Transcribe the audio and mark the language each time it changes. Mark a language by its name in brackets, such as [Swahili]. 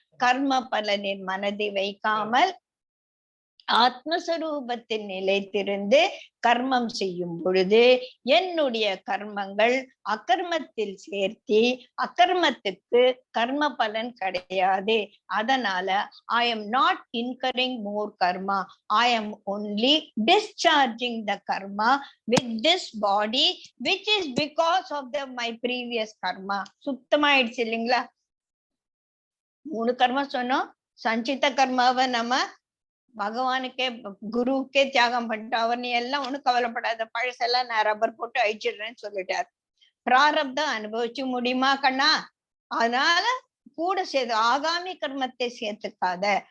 [Tamil] கர்ம பலனின் மனதை வைக்காமல் ஆத்மஸ்வரூபத்தில் நிலைத்திருந்து கர்மம் செய்யும் பொழுது என்னுடைய கர்மங்கள் அகர்மத்தில் சேர்த்தி அகர்மத்துக்கு கர்ம பலன் கிடையாது. [English] அதனால I am not incurring more karma. I am only discharging the karma with this body which is because of my previous karma. [Tamil] சுத்தமாயிடுச்சு இல்லைங்களா? 3 கர்மம் சொன்னோம். சஞ்சித கர்மாவை நம்ம பகவானுக்கே குருவுக்கே தியாகம் பண்ணிட்டு அவர் நீ எல்லாம் ஒண்ணும் கவலைப்படாத, பழசெல்லாம் நான் ரப்பர் போட்டு அழிச்சிடுறேன்னு சொல்லிட்டார். பிராரப்தம் அனுபவிச்சு முடியுமா கண்ணா? அதனால கூட சேர்த்து ஆகாமி கர்மத்தை சேர்த்துக்காத.